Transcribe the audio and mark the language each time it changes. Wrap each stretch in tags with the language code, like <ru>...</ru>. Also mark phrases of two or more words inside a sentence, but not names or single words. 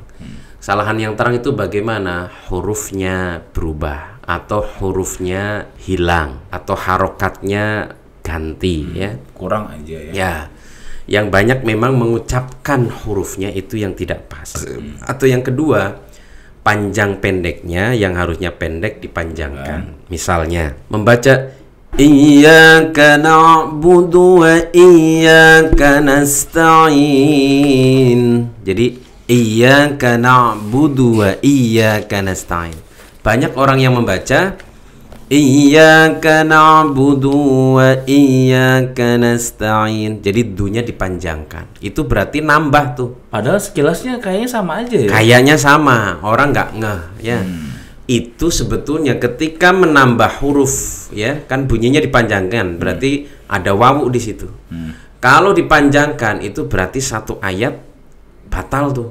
<id>Kesalahan yang terang itu bagaimana? Hurufnya berubah atau hurufnya hilang atau harokatnya ganti ya. Kurang aja ya. Ya. Yang banyak memang mengucapkan hurufnya itu yang tidak pas. Atau yang kedua, panjang pendeknya yang harusnya pendek dipanjangkan. Misalnya membaca</id> <ar>إياك نعبد وإياك نستعين. Jadi إياك نعبد وإياك نستعين.</ar> <id>Banyak orang yang membaca</id> <ar>إياك نعبد وإياك نستعين.</ar> <id>Jadi dunya dipanjangkan. Itu berarti nambah tuh. Padahal sekilasnya kayaknya sama aja ya. Kayaknya sama, orang nggak ngeh ya. Itu sebetulnya ketika menambah huruf ya, kan bunyinya dipanjangkan, berarti ada wawu di situ. Kalau dipanjangkan itu berarti satu ayat batal tuh.</id>